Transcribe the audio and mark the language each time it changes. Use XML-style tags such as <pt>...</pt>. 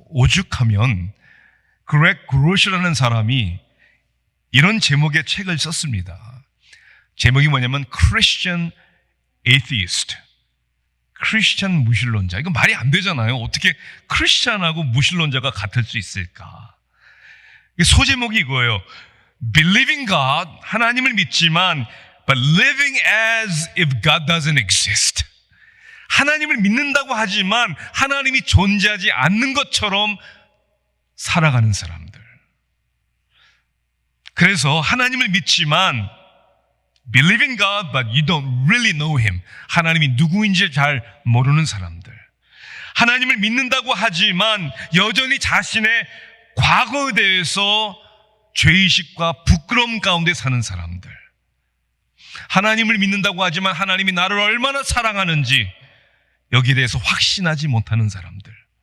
<ko>오죽하면 그렉 그로시라는 사람이 이런 제목의 책을 썼습니다. 제목이 뭐냐면 Christian Atheist, 크리스찬 무신론자. 이거 말이 안 되잖아요. 어떻게 크리스찬하고 무신론자가 같을 수 있을까? 소제목이 이거예요.</ko> <en>Believing God,</en> <ko>하나님을 믿지만</ko> <en>but living as if God doesn't exist.</en> <ko>하나님을 믿는다고 하지만 하나님이 존재하지 않는 것처럼 살아가는 사람들. 그래서 하나님을 믿지만</ko> <en>Believing God, but you don't really know Him.</en> <ko>하나님이 누구인지 잘 모르는 사람들. 하나님을 믿는다고 하지만 여전히 자신의 과거에 대해서 죄의식과 부끄러움 가운데 사는 사람들. 하나님을 믿는다고 하지만 하나님이 나를 얼마나 사랑하는지 여기에 대해서 확신하지 못하는 사람들.</ko>